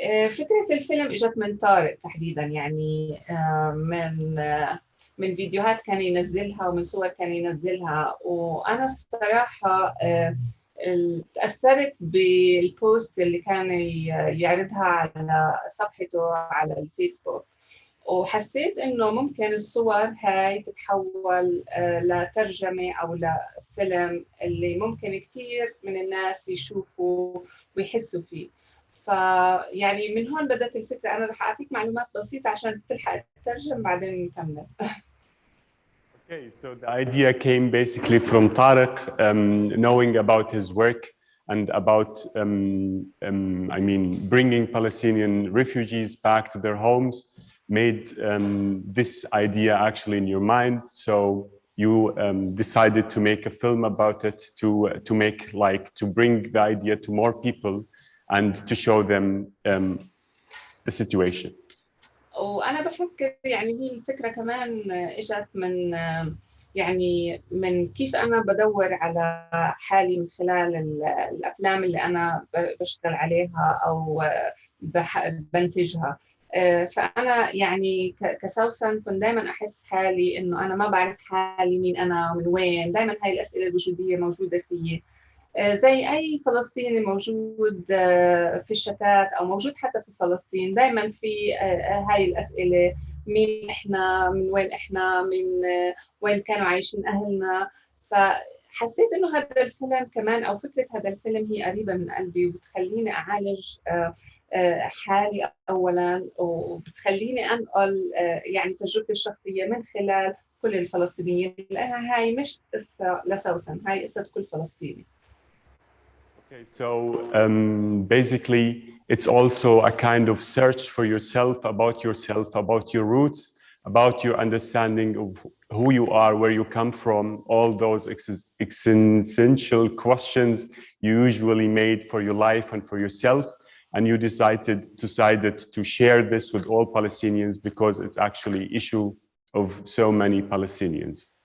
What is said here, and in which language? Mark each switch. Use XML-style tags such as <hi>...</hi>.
<ar>فكرة الفيلم اجت من طارق تحديدا، يعني من فيديوهات كان ينزلها ومن صور كان ينزلها، وأنا الصراحة تأثرت بالبوست اللي كان يعرضها على صفحته على الفيسبوك، وحسيت إنه ممكن الصور هاي تتحول لترجمة أو لفيلم اللي ممكن كتير من الناس يشوفوا ويحسوا فيه. فيعني من هون بدأت الفكرة. أنا رح أعطيك معلومات بسيطة عشان تلحق تترجم بعدين نكمل.</ar> <en>Okay, so the idea came basically from Tarek, knowing about his work and about, I mean, bringing Palestinian refugees back to their homes, made this idea actually in your mind. So you decided to make a film about it, to make, like, to bring the idea to more people and to show them the situation.</en> <ar>وأنا بفكر يعني هي الفكرة كمان إجت من يعني من كيف أنا بدور على حالي من خلال الأفلام اللي أنا بشتغل عليها أو بنتجها. فأنا يعني كسوسن كنت دائما أحس حالي إنه أنا ما بعرف حالي مين أنا ومن وين. دائما هاي الأسئلة الوجودية موجودة فيي، زي أي فلسطيني موجود في الشتات أو موجود حتى في فلسطين. دائما في هاي الأسئلة، مين إحنا، من وين إحنا، من وين كانوا عايشين أهلنا. فحسيت إنه هذا الفيلم كمان أو فكرة هذا الفيلم هي قريبة من قلبي، وبتخليني أعالج حالي أولا، وبتخليني أنقل يعني تجربتي الشخصية من خلال كل الفلسطينيين، لأنها هاي مش قصة لسوسن، هاي قصة كل فلسطيني.</ar> <en>Okay, so basically it's also a kind of search for yourself, about your roots, about your understanding of who you are, where you come from, all those existential questions you usually made for your life and for yourself, and you decided to share this with all Palestinians because it's actually an issue of so many Palestinians.</en>